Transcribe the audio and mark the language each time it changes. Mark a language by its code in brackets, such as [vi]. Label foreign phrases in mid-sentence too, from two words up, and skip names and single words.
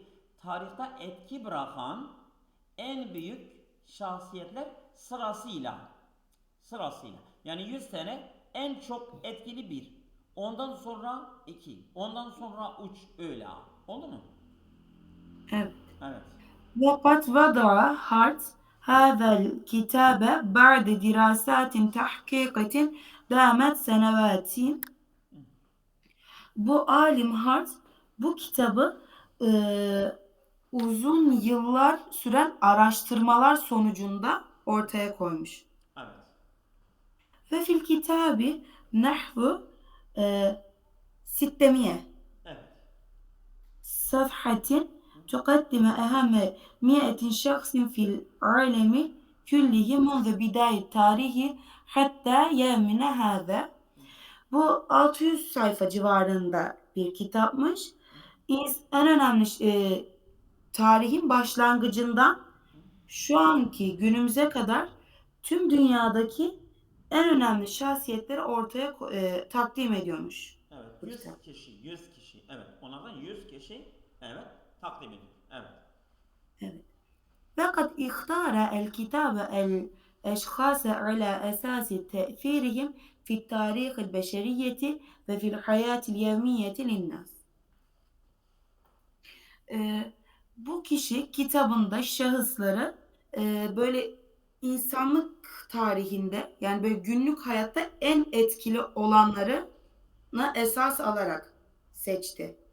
[tr] Tarihte etki bırakan en büyük şahsiyetler sırasıyla. Sırasıyla. Yani 100 tane en çok etkili bir. Ondan sonra 2. Ondan sonra 3. Öyle. Oldu mu? Evet. Evet. [ar] وقد وضع هارت هذا الكتاب بعد دراسات تحقيقية دامت سنوات. [tr] Bu alim Hart bu kitabı e, uzun yıllar süren araştırmalar sonucunda ortaya koymuş. Evet. [ar] وفي الكتاب نحو ستمية [tr] Evet. [ar] صفحة تقدم أهم 100 شخص في العالم كله منذ بداية التاريخ حتى يومنا هذا. [tr] Bu 600 sayfa civarında bir kitapmış. En önemli tarihin başlangıcından şu anki günümüze kadar tüm dünyadaki en önemli şahsiyetleri ortaya takdim ediyormuş Evet, bu 100 kitap. kişi, 100 kişi. Evet, onlardan 100 kişi, evet, takdim ediyor. Evet. Evet. [ar] فقد اختار الكتاب الأشخاص على أساس تأثيرهم في التاريخ البشرية وفي الحياة اليومية للناس. [tr] Bu kişi kitabında şahısları böyle insanlık tarihinde yani böyle günlük hayatta en etkili olanlarına esas alarak seçti.